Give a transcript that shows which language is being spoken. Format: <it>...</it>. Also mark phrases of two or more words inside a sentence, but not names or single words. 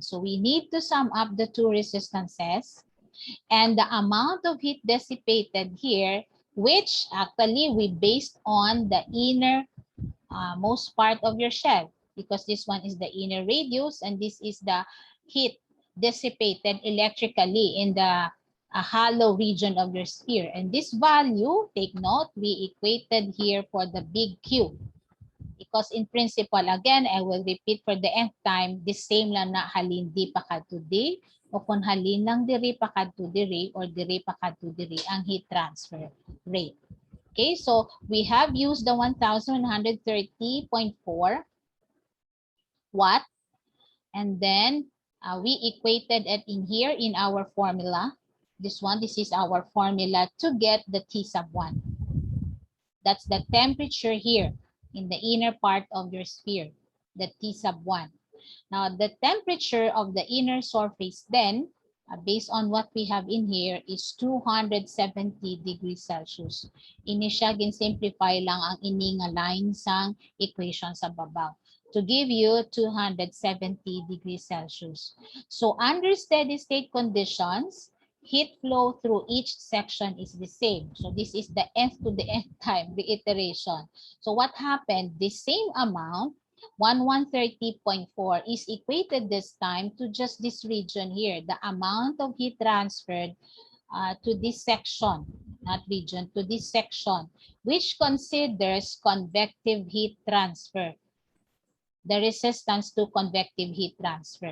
<en>So we need to sum up the two resistances and the amount of heat dissipated here, which actually we based on the inner most part of your shell, because this one is the inner radius and this is the heat dissipated electrically in the hollow region of your sphere. And this value, take note, we equated here for the big Q. Because in principle, again, I will repeat for the nth time, the same</en> <hil>lang na halin di pa kadto di, o kung halin lang diri pa kadto diri</hil> <en>or diri pa kadto diri ang heat transfer rate. Okay, so we have used the 1130.4 watt, and then we equated it in here in our formula. This is our formula to get the T sub 1. That's the temperature here in the inner part of your sphere, the T sub 1. Now, the temperature of the inner surface then, based on what we have in here, is 270 degrees Celsius.</en> <hil>Ini siya gin-simplify lang ang ininga line sang equation sa babaw</hil> <en>to give you</en> <hil>270 degrees Celsius.</hil> <en>So, under steady state conditions, heat flow through each section is the same. So this is the nth to the nth time reiteration. So what happened? The same amount, 1130.4, is equated this time to just this region here, the amount of heat transferred to this section, not region, to this section, which considers convective heat transfer, the resistance to convective heat transfer.</en>